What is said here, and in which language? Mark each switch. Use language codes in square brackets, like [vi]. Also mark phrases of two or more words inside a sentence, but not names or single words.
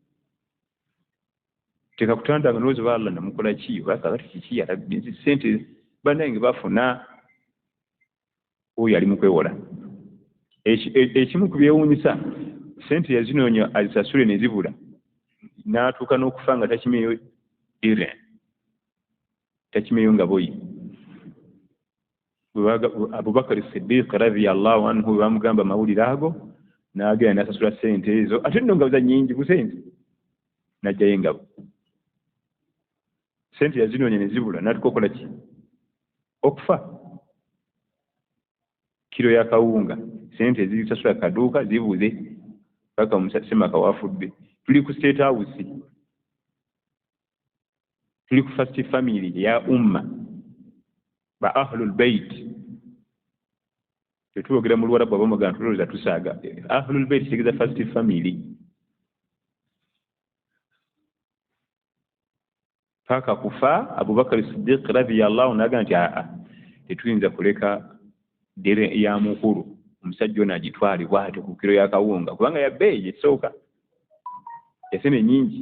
[lg] Teka kutandanga n'olowooza oba Allah namukola ki oba kakati kiki yalabbi ssente bannange bafuna, oyo ali mu kwewola. Ekimu ku byewuunyisa ssente yazinoonya azisasule ne zibula n'atuuka n'okufa nga takimeyo dirham, takimeyo nga boyi. Abubakar Siddiq [ar] رضي الله عنه [lg] bwe bamugamba amawulire ago n'agenda n'asasula ssente ezo, ate nno engabo za nnyingi ku ssente n'ajjayo engabo. Ssente yazinoonya ne zibula n'atuuka okola ki? Okufa. Kiro ya kawunga ssente ezisasula kaduuka zibuze paka omusemaka wafudde. Tuli ku state house, tuli ku [en] first family [lg] ya umma ba [ar] أهل البيت. [lg] Tetwogera mu Luwarabu abamagana tulowooza tusaaga. [ar] أهل البيت [lg] kitegeeza [en] first family. [lg] Paka kufa Abubakar Siddiq radiyallahu n'agamba nti tetuyinza kuleka dere ya mukulu omusajja ono agitwalibwa ate ku kiro ya kawunga kubanga yabbeeyi ekisooka esene nnyingi.